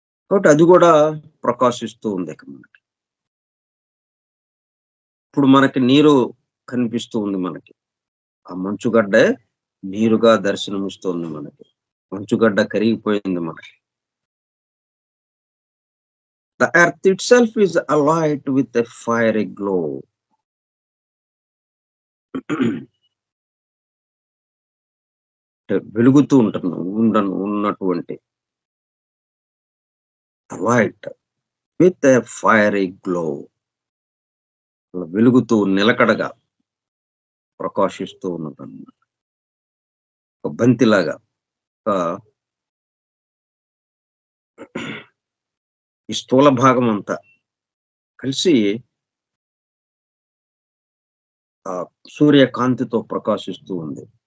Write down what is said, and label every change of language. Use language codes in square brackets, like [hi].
[te] కాబట్టి అది కూడా ప్రకాశిస్తూ ఉంది ఇక మనకి. ఇప్పుడు మనకి నీరు కనిపిస్తూ ఉంది మనకి. ఆ మంచుగడ్డే నీరుగా దర్శనమిస్తోంది మనకి. మంచుగడ్డ కరిగిపోయింది మనకి. [en] The earth itself is alight with a fiery glow. [te] వెలుగుతూ ఉన్నటువంటి [en] alight with a fiery glow. [te] వెలుగుతూ నిలకడగా ప్రకాశిస్తూ ఉన్నదన్నమాట. ఒక బంతిలాగా ఒక ఈ స్థూల భాగం అంతా కలిసి ఆ సూర్యకాంతితో ప్రకాశిస్తూ ఉంది.